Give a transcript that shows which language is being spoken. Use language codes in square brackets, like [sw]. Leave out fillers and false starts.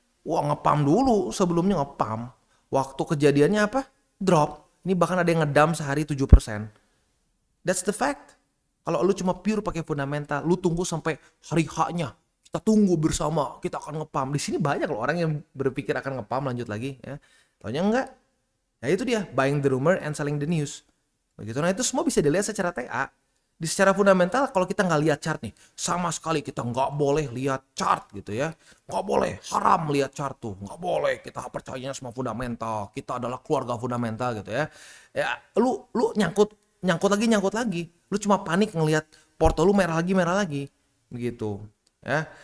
[id] Wah, ngepam dulu, sebelumnya ngepam. Waktu kejadiannya apa? Drop. Ini bahkan ada yang ngedam sehari 7%. [en] That's the fact. [id] Kalau lu cuma pure pakai fundamental, lu tunggu sampai hari H-nya. Kita tunggu bersama, kita akan ngepam. Di sini banyak loh orang yang berpikir akan ngepam lanjut lagi, ya. Taunya enggak. Ya itu dia, [en] buying the rumor and selling the news. [id] Begitu. Nah itu semua bisa dilihat secara TA. Di secara fundamental kalau kita nggak lihat chart nih, sama sekali kita nggak boleh lihat chart gitu ya. Nggak boleh, haram lihat chart tuh. Nggak boleh, kita percayanya semua fundamental. Kita adalah keluarga fundamental gitu ya. Ya lu nyangkut lagi. Lu cuma panik ngelihat porto lu merah lagi. Begitu. Ya.